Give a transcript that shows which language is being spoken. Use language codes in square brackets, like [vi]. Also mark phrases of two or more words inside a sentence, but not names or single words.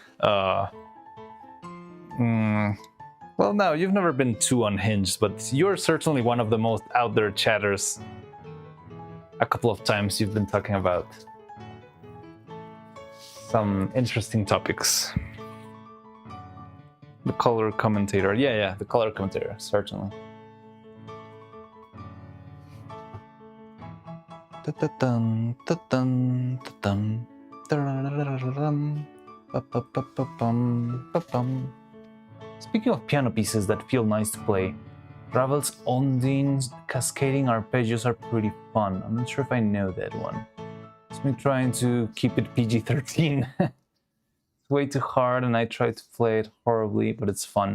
[en] Well, no, you've never been too unhinged, but you're certainly one of the most out there chatters. A couple of times you've been talking about some interesting topics. The color commentator. Yeah, the color commentator, certainly. Ta-ta-dum, ta-dum, ta-dum, ta-ra-ra-ra-ra-ram, pa-pa-pa-pa-pum, pa-pum. Speaking of piano pieces that feel nice to play, Ravel's Ondine's cascading arpeggios are pretty fun. I'm not sure if I know that one. It's me trying to keep it PG-13. It's way too hard and I try to play it horribly, but it's fun.